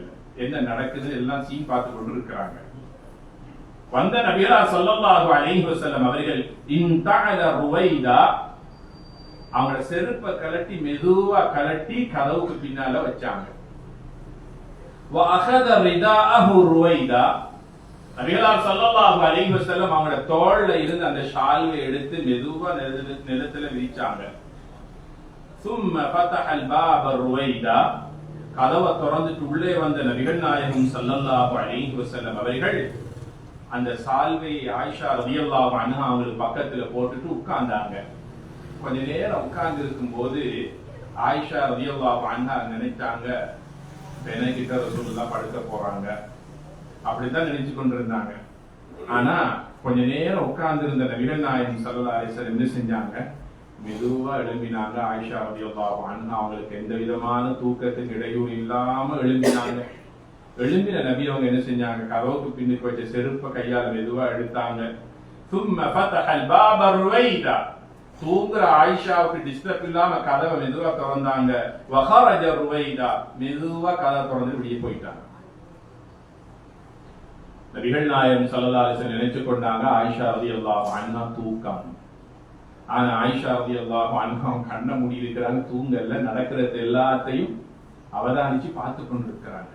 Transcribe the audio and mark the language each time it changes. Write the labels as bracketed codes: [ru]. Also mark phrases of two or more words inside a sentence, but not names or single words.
[ta] என்ன நடக்குது எல்லாம் சீன் பார்த்து கொண்டு இருக்கிறாங்க. வந்த நபிகளார் [ar] صلى الله عليه وسلم [ta] அவர்கள் [ar] انتعل رويدا, [ta] அவங்களோட செருப்பை கலட்டி மெதுவா கலட்டி கதவுக்கு பின்னால வச்சாங்க. [ar] وأخذ رداءه رويدا, [ta] நபிகளார் [ar] صلى الله عليه وسلم [ta] அவங்களோட தோள்ல இருந்து அந்த ஷால்வை எடுத்து மெதுவா நிலத்துல விரிச்சாங்க. [ar] ثم فتح الباب رويدا, [ta] கதவை திறந்துட்டு உள்ளே வந்த நபிகள் நாயகம் [ar] صلى الله عليه وسلم [ta] அவர்கள் அந்த சால்வையை ஆயிஷா [ar] رضي الله عنها [ta] அவங்களுக்கு பக்கத்துல போட்டுட்டு உட்கார்ந்தாங்க. கொஞ்ச நேரம் உட்கார்ந்து இருக்கும் போது ஆயிஷா [ar] رضي الله عنها [ta] நினைச்சாங்க, பெனகிட்ட ரசூலுல்லாஹ் படுக்க போறாங்க, அப்படித்தான் நினைச்சு கொண்டிருந்தாங்க. ஆனா கொஞ்ச நேரம் உட்கார்ந்து இருந்த நபிகள் நாயகம் [ar] صلى الله عليه وسلم [ta] என்ன செஞ்சாங்க, மெதுவா எழும்பினாங்க. ஆயிஷா [ar] رضي الله عنها [ta] அவங்களுக்கு எந்த விதமான தூக்கத்துக்கு இடையூறு இல்லாம எழும்பினாங்க. எழும்பின நபி அவங்க என்ன செஞ்சாங்க, கதவுக்கு பின்னுக்கு வச்ச செருப்பை கையால மெதுவா எடுத்தாங்க. [ar] ثم فتح الباب رويدا, [ta] தூங்குற ஆயிஷாவுக்கு டிஸ்டர்ப் இல்லாம கதவை மெதுவா திறந்தாங்க. [ar] وخرج رويدا, [ta] மெதுவா கதவை திறந்து வெளியே போயிட்டாங்க. நபிகள் நாயகம் [ar] صلى الله عليه وسلم [ta] நினைச்சு கொண்டாங்க ஆயிஷா [ar] رضي الله عنها [ta] தூக்கம். ஆனா ஆயிஷா [ar] رضي الله عنها [ta] கண்ண மூடி இருக்கிறாங்க, தூங்கல்ல, நடக்கிறது எல்லாத்தையும் அவதானிச்சு பார்த்து கொண்டிருக்கிறாங்க.